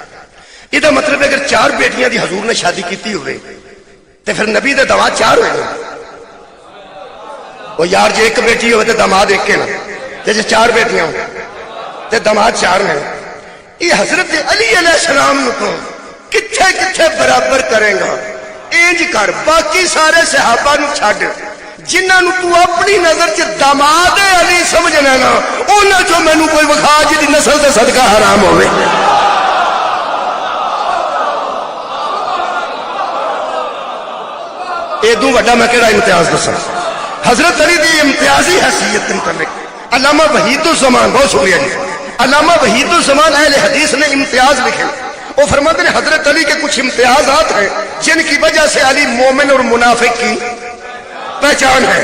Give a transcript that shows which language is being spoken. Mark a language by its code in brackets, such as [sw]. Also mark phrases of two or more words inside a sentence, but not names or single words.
[pa] یہ مطلب ہے اگر 4 بیٹیاں دی حضور نے شادی کیتی ہوئے تو پھر نبی دے داماد 4 ہوئے. [ur] وہ یار جی ایک بیٹی ہوئے تو داماد ایک کے نا، جیسے 4 بیٹیاں ہوں تو داماد 4 ہیں. یہ حضرت علی علیہ السلام کو [pa] کتھے کتھے [ur] برابر کرے گا. [pa] انج کر باقی سارے صحابہ نو چھڈ جنہاں نو تو اپنی نظر چ داماد علی سمجھنا نا انہاں چوں مینوں کوئی وکھا جی نسل تے صدقہ حرام ہوئے. ایدوں وڈا میں کہڑا امتیاز دساں. حضرت علی دی امتیازی حیثیت متعلق علامہ وحید الزمان، بہت شکریہ جی، علامہ وحید الزمان اہل حدیث نے امتیاز لکھے. [ur] وہ فرماتے ہیں حضرت علی کے کچھ امتیازات ہیں جن کی وجہ سے علی مومن اور منافق کی پہچان ہے.